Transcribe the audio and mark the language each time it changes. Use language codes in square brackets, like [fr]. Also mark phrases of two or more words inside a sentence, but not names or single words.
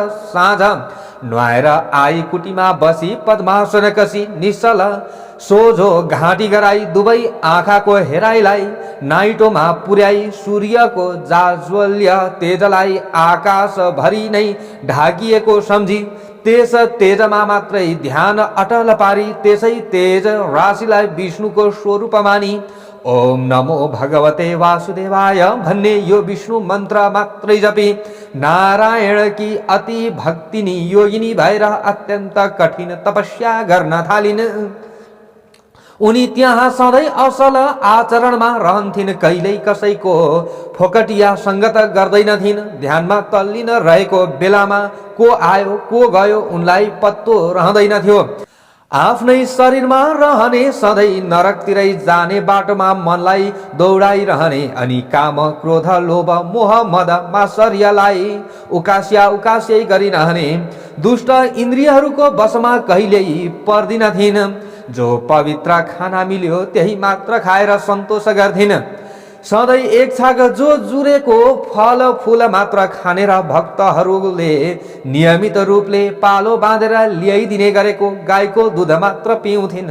[ne] साँझ नुहाएर आई कुटीमा बसी पद्मासन कसी निश्चल सोझो घाँटी गराई दुवै आँखाको हेराइलाई नाइटोमा पुर्याई सूर्यको जाज्वल्य तेजलाई आकाश भरि नै ढाकिएको सम्झी त्यस तेजमा मात्रै ध्यान अटल पारी त्यसै तेज राशिलाई विष्णुको स्वरूप मानी [sa] ओम नमो भगवते वासुदेवाय [ne] भन्ने यो विष्णु मन्त्र मात्रै जपी नारायण की अति भक्तिनी योगिनी भएर अत्यन्त कठिन तपस्या गर्न थालिन्। उनी त्यहाँ सधैँ असल आचरणमा रहन्थिन्, कहिल्यै कसैको फोकटिया सङ्गत गर्दैनथिन्। ध्यानमा तल्लीन रहेको बेलामा को आयो को गयो उनलाई पत्तो रहँदैनथ्यो। आफ्नै शरीरमा रहने सधैँ नरकतिरै जाने बाटोमा मनलाई दौडाइरहने अनि काम क्रोध लोभ मोह मद मात्सर्यलाई उकास्यै गरिरहने दुष्ट इन्द्रियहरूको वशमा कहिल्यै पर्दिनथिन्। जो पवित्र खाना मिल्यो त्यही मात्र खाएर सन्तोष गर्थिन्। सधैँ एक छाक जो जुरेको फल फूल मात्र खाने र भक्तहरूले नियमित रूपले पालो बाँधेर ल्याइदिने गरेको गाईको दुध मात्र पिउँथिन्।